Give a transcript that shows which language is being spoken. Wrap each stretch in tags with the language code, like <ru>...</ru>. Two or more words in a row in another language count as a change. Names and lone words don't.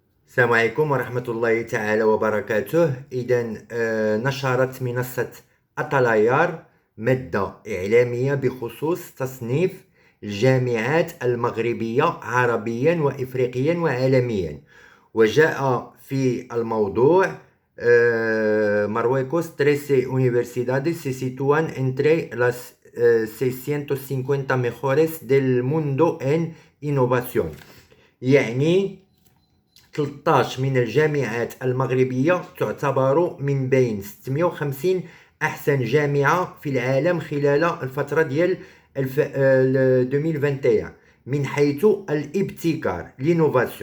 <ar>السلام عليكم ورحمة الله تعالى وبركاته. إذا نشرت منصة أتلايار مادة إعلامية بخصوص تصنيف الجامعات المغربية عربيا وإفريقيا وعالميا، وجاء في الموضوع</ar> <es>Marruecos 13 universidades se sitúan entre las 650 mejores del mundo en innovación.</es> <ar>يعني 13 من الجامعات المغربية تعتبر من بين 650 أحسن جامعة في العالم خلال الفترة ديال 2021 من حيث الابتكار لينوفاسيون.</ar>